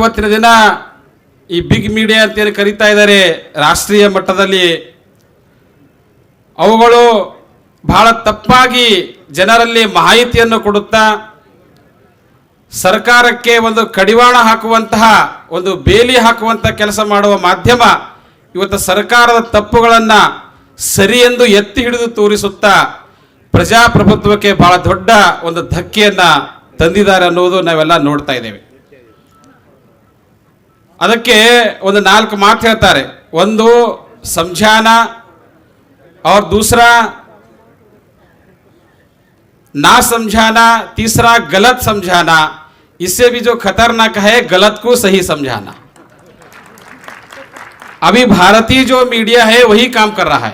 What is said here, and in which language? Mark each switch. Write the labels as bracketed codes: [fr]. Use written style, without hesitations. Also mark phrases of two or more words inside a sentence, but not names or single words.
[kn] ಇವತ್ತಿನ ದಿನ ಈ [en] big media [kn] ಅಂತೇಳಿ ಕರೀತಾ ಇದ್ದಾರೆ ರಾಷ್ಟ್ರೀಯ ಮಟ್ಟದಲ್ಲಿ, ಅವುಗಳು ಬಹಳ ತಪ್ಪಾಗಿ ಜನರಲ್ಲಿ ಮಾಹಿತಿಯನ್ನು ಕೊಡುತ್ತಾ ಸರ್ಕಾರಕ್ಕೆ ಒಂದು ಕಡಿವಾಣ ಹಾಕುವಂತಹ, ಒಂದು ಬೇಲಿ ಹಾಕುವಂಥ ಕೆಲಸ ಮಾಡುವ ಮಾಧ್ಯಮ ಇವತ್ತು ಸರ್ಕಾರದ ತಪ್ಪುಗಳನ್ನು ಸರಿ ಎಂದು ಎತ್ತಿ ಹಿಡಿದು ತೋರಿಸುತ್ತಾ ಪ್ರಜಾಪ್ರಭುತ್ವಕ್ಕೆ ಬಹಳ ದೊಡ್ಡ ಒಂದು ಧಕ್ಕೆಯನ್ನು ತಂದಿದ್ದಾರೆ ಅನ್ನೋದು ನಾವೆಲ್ಲ ನೋಡ್ತಾ ಇದ್ದೇವೆ. ಅದಕ್ಕೆ ಒಂದು 4 ಮಾತು ಹೇಳ್ತಾರೆ. [hi] ಒಂದು ಸಮझाना और दूसरा ना समझाना, तीसरा गलत समझाना, इससे भी जो खतरनाक है गलत को सही समझाना. अभी भारतीय जो मीडिया है वही काम कर रहा है.